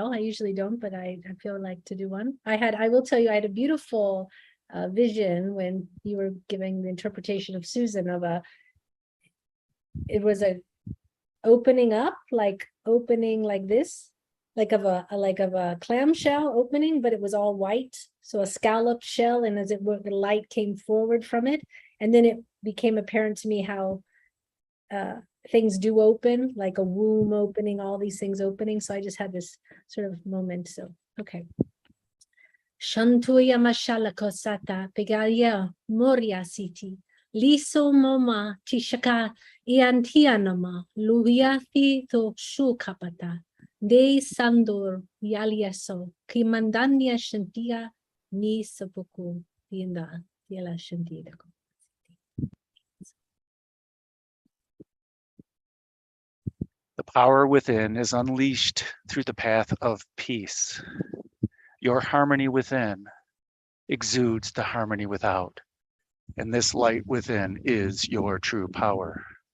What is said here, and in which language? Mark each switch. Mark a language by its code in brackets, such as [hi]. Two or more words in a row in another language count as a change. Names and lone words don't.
[en] I usually don't, but I feel like to do one. I will tell you, I had a beautiful vision when you were giving the interpretation of Susan of it was a opening up, like opening like this, like of a clamshell opening, but it was all white. So a scalloped shell, and as it were, the light came forward from it. And then it became apparent to me how things do open, like a womb opening, all these things opening. So I just had this sort of moment. So, okay. Shantuya mashala kosata pegalia moria city. Liso moma tishaka iantianama luhiathi to shukapata. De sandur yaliaso kimandania shantia ni sapuku tienda tiela shantidako. The power within is unleashed through the path of peace. Your harmony within exudes the harmony without, and this light within is your true power.